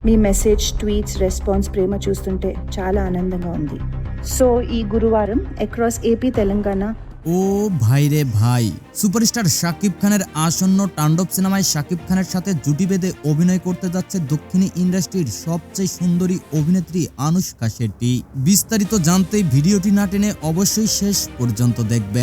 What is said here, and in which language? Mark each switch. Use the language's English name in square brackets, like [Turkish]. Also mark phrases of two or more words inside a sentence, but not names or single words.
[Telugu] మీ [English] message, tweets, response, [Telugu] ప్రేమ చూస్తుంటే చాలా ఆనందంగా ఉంది. సో ఈ గురువారం అక్రాస్ ఏపీ, తెలంగాణ [Bangla] ও ভাই রে ভাই, সুপারস্টার শাকিব খানের আসন্ন তাণ্ডব সিনেমায় শাকিব খানের সাথে জুটি বেঁধে অভিনয় করতে যাচ্ছে দক্ষিণী ইন্ডাস্ট্রির সবচেয়ে সুন্দরী অভিনেত্রী আনুশকা শেট্টি। বিস্তারিত জানতে ভিডিওটি না টেনে অবশ্যই শেষ পর্যন্ত দেখবেন।